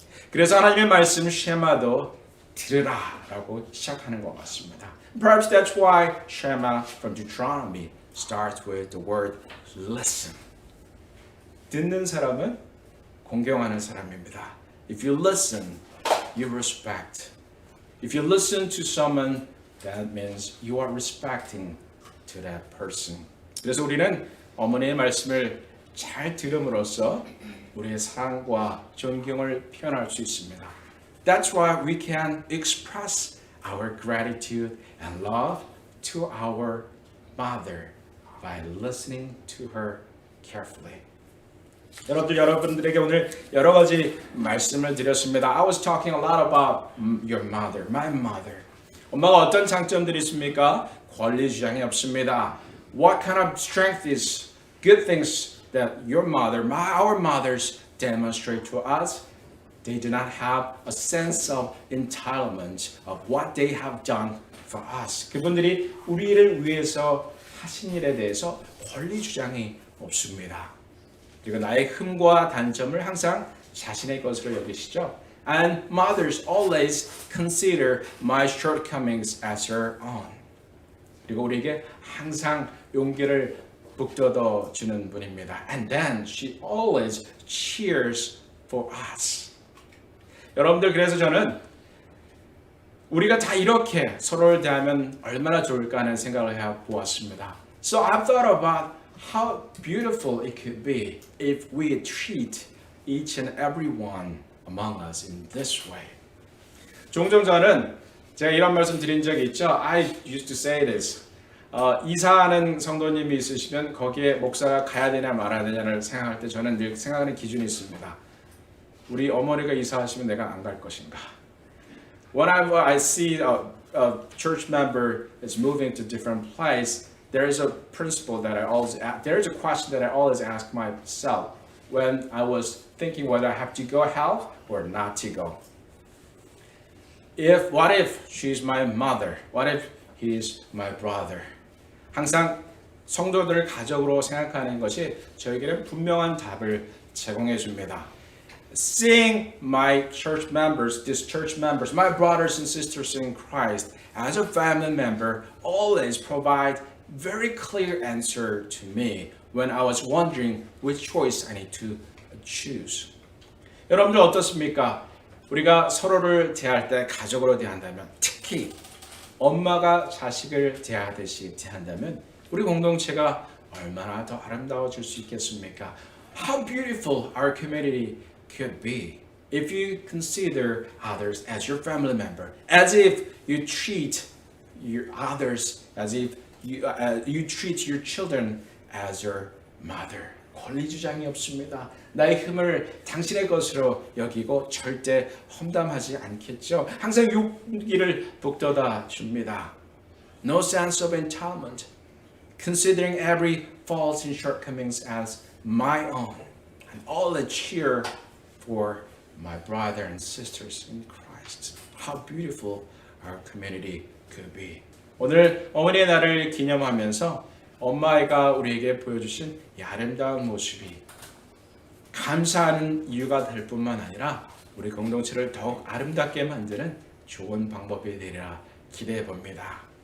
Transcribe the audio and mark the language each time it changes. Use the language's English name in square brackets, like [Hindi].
[Korean] 그래서 하나님의 말씀 쉐마도 들으라라고 시작하는 것 같습니다. [English] Perhaps that's why Shema from Deuteronomy starts with the word listen. [Korean] 듣는 사람은 공경하는 사람입니다. [English] If you listen, you respect. If you listen to someone, that means you are respecting to that person. [Korean] 그래서 우리는 어머니의 말씀을 잘 들음으로써 우리의 사랑과 존경을 표현할 수 있습니다. [English] That's why we can express our gratitude and love to our mother by listening to her carefully. [Korean] 여러분들에게 오늘 여러 가지 말씀을 드렸습니다. [English] I was talking a lot about your mother, my mother. [Korean] 엄마가 어떤 장점들이 있습니까? 권리 주장이 없습니다. [English] What kind of strength is good things that your mother, our mothers demonstrate to us? They do not have a sense of entitlement of what they have done for us. [Korean] 그분들이 우리를 위해서 하신 일에 대해서 권리 주장이 없습니다. 그리고 나의 흠과 단점을 항상 자신의 것으로 여기시죠. [English] And mothers always consider my shortcomings as her own. [Korean] 그리고 우리에게 항상 용기를 북돋워 주는 분입니다. [English] And then she always cheers for us. [Korean] 여러분들 그래서 저는 우리가 다 이렇게 서로를 대하면 얼마나 좋을까 하는 생각을 해보았습니다. [English] So I've thought about how beautiful it could be if we treat each and every one among us in this way. [Korean] 종종 저는 제가 이런 말씀 드린 적이 있죠. [English] I used to say this. [Korean] 이사하는 성도님이 있으시면 거기에 목사가 가야 되냐 말아야 되냐를 생각할 때 저는 늘 생각하는 기준이 있습니다. 우리 어머니가 이사하시면 내가 안 갈 것인가. [English] Whenever I see a church member is moving to different place, there is a principle that I always there is a question that I always ask myself when I was thinking whether I have to go help or not to go. What if she's my mother? What if he's my brother? [Korean] 항상 성도들을 가족으로 생각하는 것이 저에게는 분명한 답을 제공해 줍니다. [English] Seeing my church members, these church members, my brothers and sisters in Christ, as a family member, always provide very clear answer to me when I was wondering which choice I need to choose. [Korean] 여러분들 어떻습니까? 우리가 서로를 대할 때 가족으로 대한다면, 특히 엄마가 자식을 대하듯이 대한다면 우리 공동체가 얼마나 더 아름다워질 수 있겠습니까? [English] How beautiful our community could be if you consider others as your family member, as if you treat your others as if you treat your children as your mother. [Korean] 권리 주장이 없습니다. 나의 힘을 당신의 것으로 여기고 절대 험담하지 않겠죠. 항상 용기를 북돋아 줍니다. [English] No sense of entitlement, considering every faults and shortcomings as my own, and all a cheer for my brother and sisters in Christ. How beautiful our community could be. [Korean] 오늘 어머니의 날을 기념하면서 엄마가 우리에게 보여주신 이 아름다운 모습이 감사하는 이유가 될 뿐만 아니라 우리 공동체를 더욱 아름답게 만드는 좋은 방법이 되리라 기대해 봅니다.